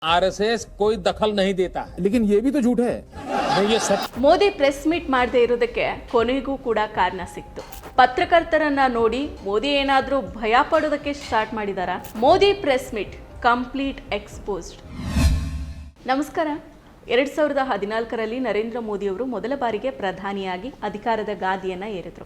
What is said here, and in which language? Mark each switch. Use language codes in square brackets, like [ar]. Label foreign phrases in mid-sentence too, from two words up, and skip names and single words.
[hi] आरएसएस कोई दखल नहीं देता है, लेकिन ये भी तो झूठ है। नहीं ये सच। [kn] ಮೋದಿ [en] press meet [kn] ಮಾಡದೇ ಇರೋದಕ್ಕೆ ಕೊನೆಗೂ ಕೂಡ ಕಾರಣ ಸಿಕ್ತು. ಪತ್ರಕರ್ತರನ್ನ ನೋಡಿ ಮೋದಿ ಏನಾದರೂ ಭಯ ಪಡೋದಕ್ಕೆ ಸ್ಟಾರ್ಟ್ ಮಾಡಿದಾರಾ? [en] ಮೋದಿ press meet complete exposed. ನಮಸ್ಕಾರ. [kn] 2014ರಲ್ಲಿ ನರೇಂದ್ರ ಮೋದಿ ಅವರು ಮೊದಲ ಬಾರಿಗೆ ಪ್ರಧಾನಿಯಾಗಿ ಅಧಿಕಾರದ ಗಾದಿಯನ್ನು ಏರಿದ್ರು.